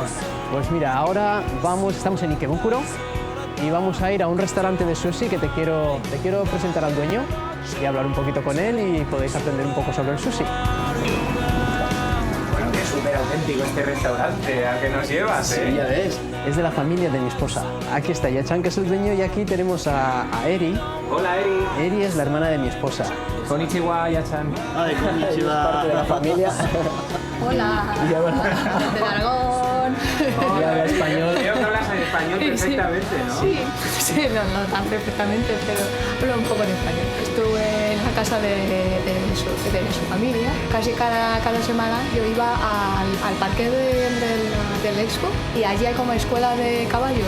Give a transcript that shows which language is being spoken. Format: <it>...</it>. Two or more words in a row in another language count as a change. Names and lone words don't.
<es>Pues mira, ahora estamos en Ikebukuro y vamos a ir a un restaurante de sushi que te quiero presentar al dueño y hablar un poquito con él y podéis aprender un poco sobre el sushi. Bueno, que es súper auténtico este restaurante al que nos llevas, ¿eh? Sí, ya ves. Es de la familia de mi esposa. Aquí está Yachan, que es el dueño, y aquí tenemos a Eri. Hola, Eri. Eri es la hermana de mi esposa. Konnichiwa, Yachan. Ay, konnichiwa. Parte de la familia. Hola, Y habla, de Aragón. y habla español. Creo que hablas en español perfectamente, ¿no? Sí, no tan perfectamente, pero hablo un poco en español. Estuve en la casa de su familia. Casi cada semana yo iba al parque del Expo y allí hay como escuela de caballos.</es>